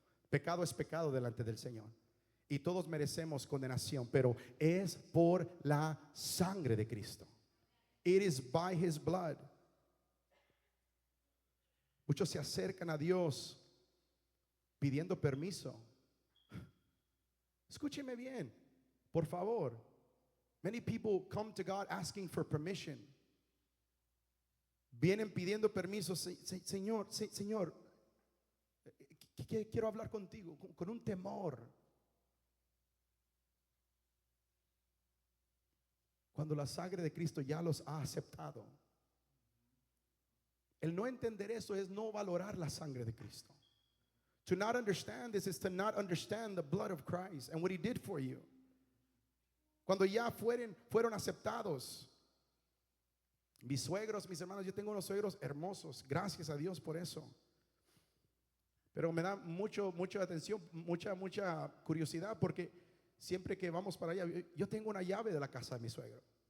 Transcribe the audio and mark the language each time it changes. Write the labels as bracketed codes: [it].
[es] Pecado es pecado delante del Señor. Y todos merecemos condenación, pero es por la sangre de Cristo. [en] It is by His blood. [es] Muchos se acercan a Dios pidiendo permiso. Escúcheme bien, por favor. [en] Many people come to God asking for permission. [es] Vienen pidiendo permiso. Señor, quiero hablar contigo con un temor. Cuando la sangre de Cristo ya los ha aceptado. El no entender eso es no valorar la sangre de Cristo. [en] To not understand this is to not understand the blood of Christ and what He did for you. [es] Cuando ya fueron aceptados. Mis suegros, mis hermanos, yo tengo unos suegros hermosos. Gracias a Dios por eso. Pero me da mucha atención, mucha curiosidad, porque siempre que vamos para allá, yo tengo una llave de la casa de mi suegro.